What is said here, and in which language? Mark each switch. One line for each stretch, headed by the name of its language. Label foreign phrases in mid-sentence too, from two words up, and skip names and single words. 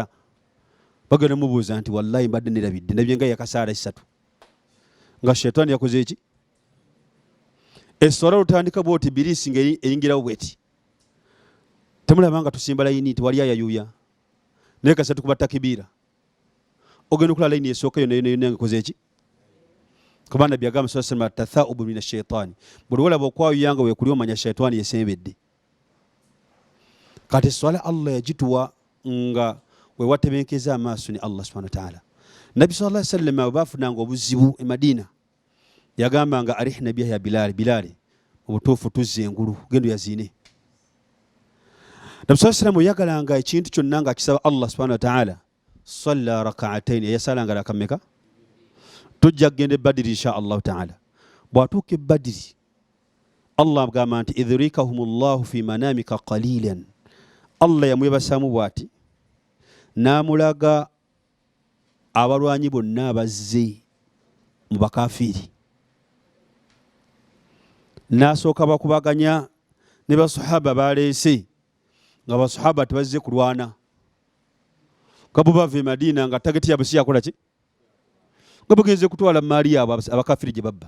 Ganda: Bagenda mubuuza nti wallahi mbadde nerabidde, ndabye nga yakasaala 3 nga shaytaani yakoze eki? esswala lutandika bwoti birisi ng'eyingirawo bweti. Temulaba nga tusimba layini tewali ayayuuya naye kasatu kuba takibiira ogenda okulala layini esooka yonna ngakoze eki kuba nabbi agamba
Arabic: صلى الله عليه وسلم التثاؤب من الشيطان
Ganda: buli olaba okwayuuya nga weekuli omanya shaitaani yesembedde. Kati esswala Allah yagituwa nga wewatebenkeza amaaso ni Allah
Arabic: سبحانه وتعالى.
Ganda: Nabbi
Arabic: صلى الله عليه وسلم
Ganda: bwe baafunanga obuzibu e Madina yagambanga
Arabic: أرحنا بها يا بلال
Ganda: obutuufu tuzze engulu gendo yaziine. Nabbi
Arabic: صلى الله عليه وسلم
Ganda: yagalanga ekintu kyonna nga akisaba Allah
Arabic: سبحانه وتعالى صلى ركعتين
Ganda: yasalanga raka mmeka. Tujja kugenda e Badiri
Arabic: إن شاء الله تعالى.
Ganda: Bw'atuuka e Badiri Allah agamba nti
Arabic: إذ يريكهم الله في منامك قليلا.
Ganda: Allah yamwebasaamu bw'ati n'amulaga abalwanyi bonna abazze mu bakafiiri n'asooka bakubaganya ne basahaba baleese nga basahaba tebazze kulwana kabo bava e Madina nga tageti yabwe siyakola ki nga bagenze kutwala maali yaabwe abakafiiri gye babba.